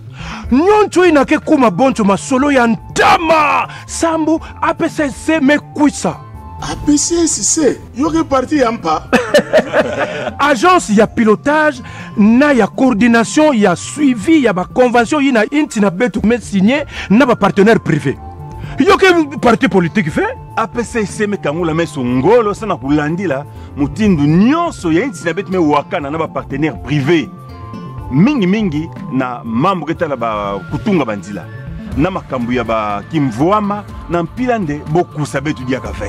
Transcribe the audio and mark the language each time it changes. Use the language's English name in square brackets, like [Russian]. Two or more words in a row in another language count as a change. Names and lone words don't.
[Kituba (Democratic Republic of Congo)] Nyonso ina ke kuma bonto masolo ya ntama. Sambu APCC mekwisa. APCC yoke parti yampa. Agence ya pilotage na ya coordination ya suivi ya ba convention yina inti na betu me signé na ba [French] partenaire privé. [Kituba (Democratic Republic of Congo)] Yoke [French] parti politique fait [Kituba (Democratic Republic of Congo)] APCC me kangula meso ngolo sana kulandila mutindu nyonso ya inti na betu me wakana na ba [French] partenaire privé. [Kituba (Democratic Republic of Congo)] Mingi na mambo ketala ba kutunga banzila. Na makambu ya ba kimvwama na mpilande boku sabetu dia kafe.